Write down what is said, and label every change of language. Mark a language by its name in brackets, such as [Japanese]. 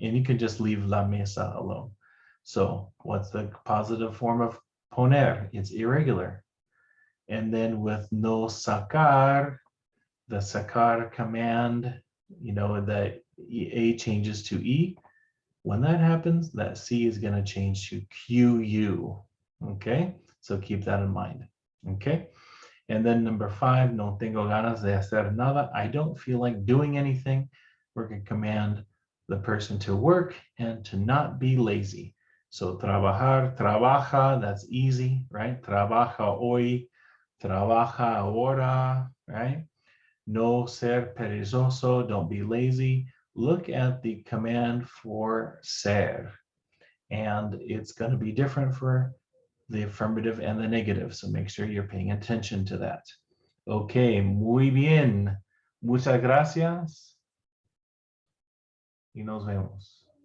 [English] And you can just leave la mesa alone. So what's the positive form of poner? It's irregular. And then with no sacar, the sacar command, that A changes to E. When that happens, that C is going to change to QU. Okay, so keep that in mind. Okay, and then number five, [Spanish] no tengo ganas de hacer nada. [English] I don't feel like doing anything. We're going to command the person to work and to not be lazy. So trabajar, trabaja, that's easy, right? [Spanish] Trabaja hoy, trabaja ahora, right? No ser perezoso, [English] don't be lazy. Look at the command for ser, and it's going to be different for the affirmative and the negative, so make sure you're paying attention to that. [Spanish] Okay, muy bien. Muchas gracias. Y nos vemos.